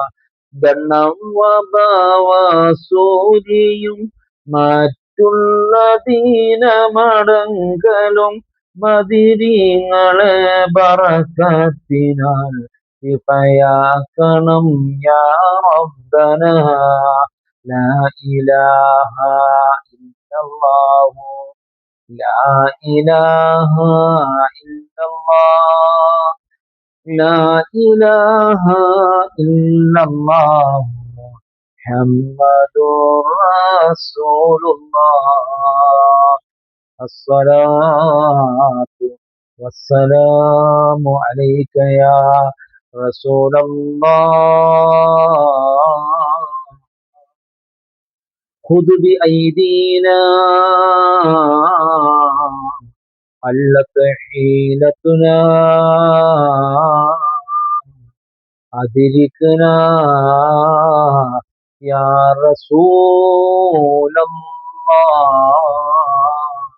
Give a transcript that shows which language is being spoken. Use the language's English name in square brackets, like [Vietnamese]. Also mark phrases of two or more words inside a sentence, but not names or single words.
[Malayalam] ദണ്ണം വബാവസൂരിയും മറ്റുള്ള ദീനമടങ്കലും ബദിരീങ്ങളെ ബറക്കത്തിനാൽ ഇഫയാക്കണം [Arabic] يا ربنا لا إله إلا الله لا إله إلا الله لا إله إلا الله محمد റസൂലുള്ളാഹ് الصلاة والسلام عليك يا رسول الله خذ بأيدينا قلت حيلتنا أدركنا يا رسول الله